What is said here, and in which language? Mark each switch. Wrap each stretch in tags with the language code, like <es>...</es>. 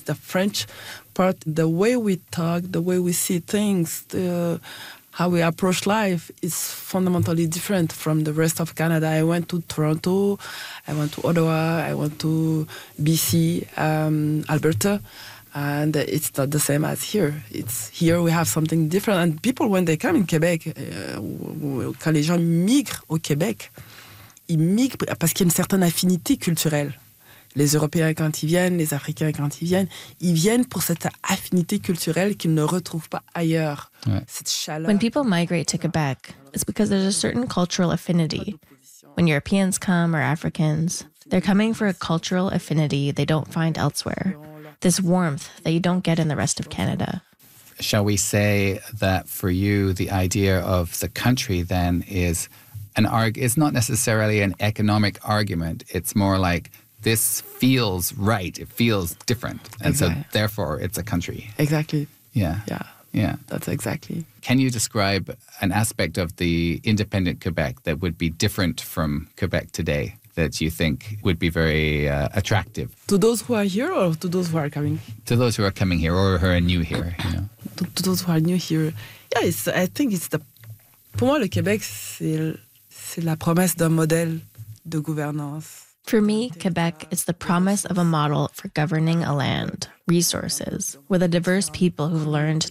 <en>It's the French part. The way we talk, the way we see things, how we approach life is fundamentally different from the rest of Canada. I went to Toronto, I went to Ottawa, I went to BC, Alberta, and it's not the same as here. It's here we have something different. And people, when they come in Quebec,</en> <fr>quand les gens migrent au Québec, ils migrent parce qu'il y a une certaine affinité culturelle. Les Européens, quand ils viennent, les Africains, quand ils viennent pour cette affinité culturelle qu'ils ne retrouvent pas ailleurs. Ouais. Cette chaleur.</fr> <en>When people migrate to Quebec, it's because there's a certain cultural affinity. When Europeans come or Africans, they're coming for a cultural affinity they don't find elsewhere. This warmth that you don't get in the rest of Canada. Shall we say that for you, the idea of the country then is... It's not necessarily an economic argument. It's more like, this feels right. It feels different. And exactly. So therefore, it's a country. Exactly. Yeah. That's exactly. Can you describe an aspect of the independent Quebec that would be different from Quebec today that you think would be very attractive? To those who are here or to those who are coming? To those who are coming here or who are new here. To those who are new here. Yeah, for</en> <fr>moi, le Québec, c'est la promesse d'un modèle de gouvernance.</fr> <en>For me, Quebec is the promise of a model for governing a land, resources, with a diverse people who've learned to</en>